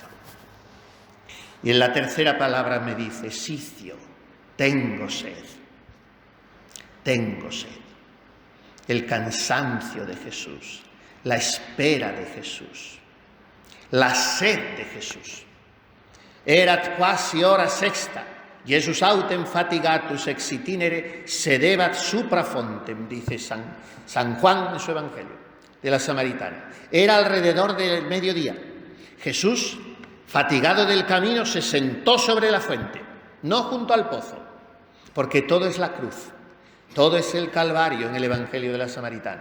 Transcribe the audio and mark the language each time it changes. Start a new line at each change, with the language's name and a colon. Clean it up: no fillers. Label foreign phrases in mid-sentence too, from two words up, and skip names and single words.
Spanish: Y en la tercera palabra me dice, Sicio, tengo sed. Tengo sed. El cansancio de Jesús, la espera de Jesús, la sed de Jesús.
Latin: Erat quasi hora sexta, Jesus autem fatigatus ex itinere sedebat supra fontem,
Spanish: dice San Juan en su Evangelio, de la Samaritana. Era alrededor del mediodía. Jesús, fatigado del camino, se sentó sobre la fuente, no junto al pozo, porque todo es la cruz, todo es el Calvario en el Evangelio de la Samaritana.